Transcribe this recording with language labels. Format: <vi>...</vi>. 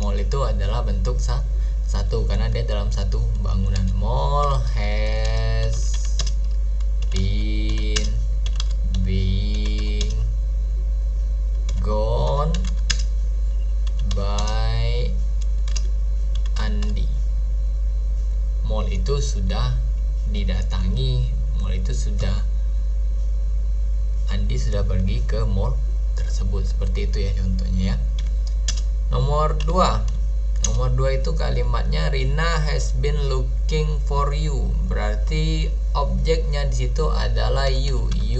<id>Mall itu adalah bentuk satu karena dia dalam satu bangunan.</id> <en>Mall has been being gone by Andi.</en> <id>Mall itu sudah didatangi, mall itu sudah, Andi sudah pergi ke mall tersebut. Seperti itu ya contohnya ya. Nomor 2 itu kalimatnya</id> <en>Rina has been looking for you.</en> <id>Berarti objeknya di situ adalah you.</id>